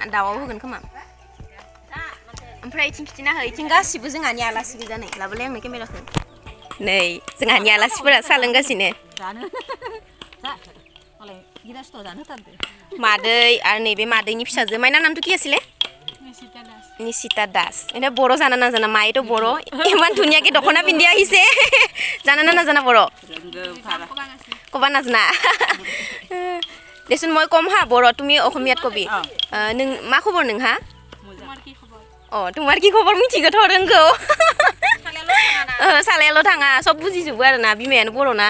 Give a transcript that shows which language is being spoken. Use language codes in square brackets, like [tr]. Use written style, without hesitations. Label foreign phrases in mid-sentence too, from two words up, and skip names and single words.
[brx] दाउआव होगोन खोमा। ओमफ्राय इथिं खिथिना हो, इथिं गासिबो जोंहानि आलासि गोजा। नै लाबोलाय आंनो केमेराखौ। नै जोंहानि आलासिफोरा साहा लोंगासिनो। मादै आरो नैबे मादैनि फिसाजो, माइना नामथ' [as] কি আছিলে? নিশিতা দাস। এটা বড় জানা নাজানা, মায়েতো বড়, ইমান ধুনীয়াকে দখনা পিন্ধি আহিছে, জানা না নাজানা বড়? কবা নাজানা? দেচোন মই কম হা বড়, তুমি অসমীয়াত কবি। [brx] नों मा खबर नोंहा? [as] তোমাৰ কি [brx] खबर मिथिगौथ' रोंगौ। सालायाल' थाङा, सब बुजिजोबो आरोना, बिमायानो बर'ना।